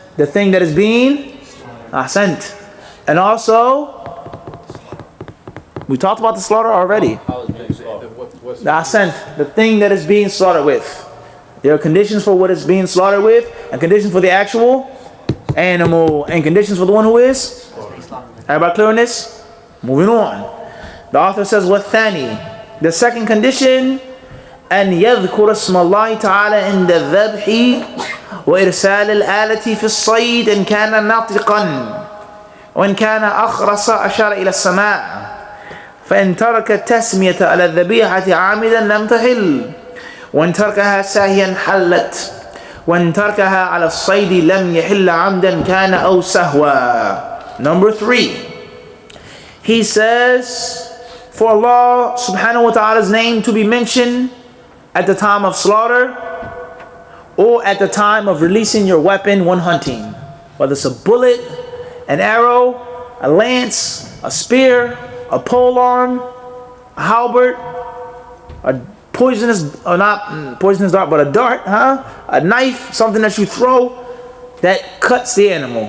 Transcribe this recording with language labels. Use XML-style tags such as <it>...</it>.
<en>The thing that is being ahsant. And also, we talked about the slaughter already. The ahsant. The thing that is being slaughtered with. There are conditions for what it's being slaughtered with, and conditions for the actual animal, and conditions for the one who is. Everybody clear on this? Moving on. The author says,</en> <ar>وَالثَّانِي.</ar> <en>The second condition,</en> <ar>أن يذكر اسم الله تعالى عند الذبح وإرسال الآلة في الصيد إن كان ناطقا وإن كان أخرس أشار إلى السماء فإن ترك التسمية على الذبيحة عامدا لم تحل وإن تركها ساهيا حلت وإن تركها على الصيد لم يحل عمدا كان أو سهوا.</ar> <en>Number 3, he says, for Allah subhanahu wa ta'ala's name to be mentioned at the time of slaughter or at the time of releasing your weapon when hunting, whether it's a bullet, an arrow, a lance, a spear, a polearm, a halberd, a poisonous, or not poisonous dart, but a dart, a knife, something that you throw that cuts the animal.</en>